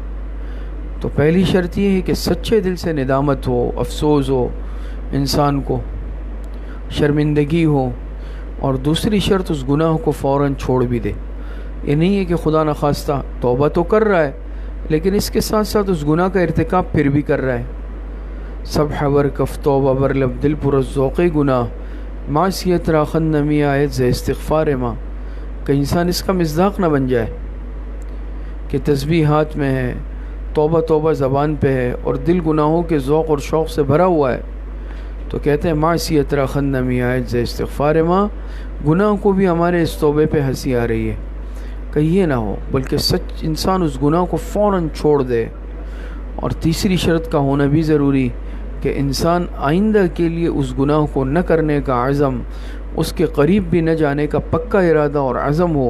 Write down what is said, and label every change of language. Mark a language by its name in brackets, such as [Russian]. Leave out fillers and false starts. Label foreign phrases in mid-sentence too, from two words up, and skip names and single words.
[Urdu] تو پہلی شرط یہ ہے کہ سچے دل سے ندامت ہو، افسوس ہو، انسان کو شرمندگی ہو، اور دوسری شرط اس گناہ کو فوراً چھوڑ بھی دے۔ یہ نہیں ہے کہ خدا نخواستہ توبہ تو کر رہا ہے لیکن اس کے ساتھ ساتھ اس گناہ کا ارتکاب پھر بھی کر رہا ہے۔ [Persian] سبح ور کف توبہ بر لب دل پر ذوق گناہ، معصیت را خند نمی آید ز استغفار ما، [Urdu] کہ انسان اس کا مصداق نہ بن جائے کہ تسبیح ہاتھ میں ہے، توبہ توبہ زبان پہ ہے اور دل گناہوں کے ذوق اور شوق سے بھرا ہوا ہے، تو کہتے ہیں [Persian] معصیت را خند نمی آید ز استغفار ما، [Urdu] گناہ کو بھی ہمارے اس توبے پہ ہنسی آ رہی ہے۔ کہ یہ نہ ہو بلکہ سچ انسان اس گناہ کو فوراً چھوڑ دے۔ اور تیسری شرط کا ہونا بھی ضروری کہ انسان آئندہ کے لیے اس گناہ کو نہ کرنے کا عزم، اس کے قریب بھی نہ جانے کا پکا ارادہ اور عزم ہو۔